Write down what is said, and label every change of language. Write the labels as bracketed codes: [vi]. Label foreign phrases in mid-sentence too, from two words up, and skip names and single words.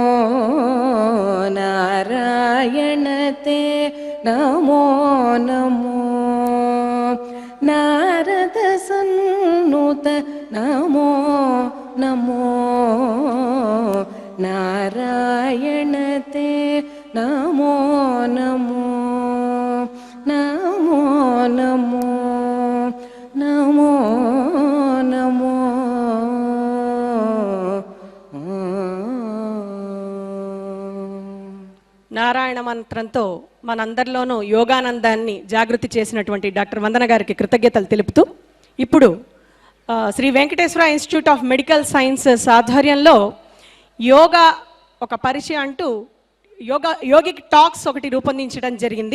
[sa] नारायणते नमो नमो नारद सन्नुत नमो नमो नारायणते नमो नमो नमो नमो नमो नमो [te] నారాయణ మంత్రంతో మనందరిలోనూ యోగానందాన్ని జాగృతి చేసినటువంటి డాక్టర్ వందన గారికి కృతజ్ఞతలు తెలుపుతూ ఇప్పుడు శ్రీ వెంకటేశ్వర ఇన్స్టిట్యూట్ ఆఫ్ మెడికల్ సైన్సెస్ ఆధ్వర్యంలో యోగా ఒక పరిచయం అంటూ [en] yogic talks [te] ఒకటి రూపొందించడం జరిగింది.